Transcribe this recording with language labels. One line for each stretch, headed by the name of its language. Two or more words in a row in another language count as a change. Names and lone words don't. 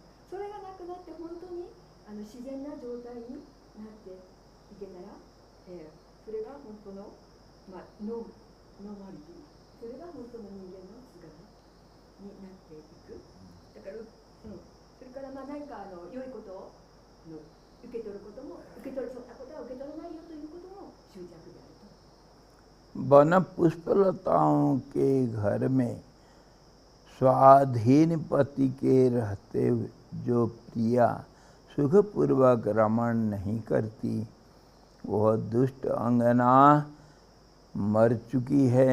Japanese: それがなくなって本当に自然な状態になっていけたら、それが本当の、ノーマリティ、それが本当の人間の姿になっていく。だから、それから何か良いことを受け取ることも、そんなことは受け取らないよということも執着であると。
Hindi: वन पुष्पलताओं के घर में स्वाधीन पति के रहते जो प्रिया सुखपूर्वक रमण नहीं करती, वह दुष्ट अंगना मर चुकी है।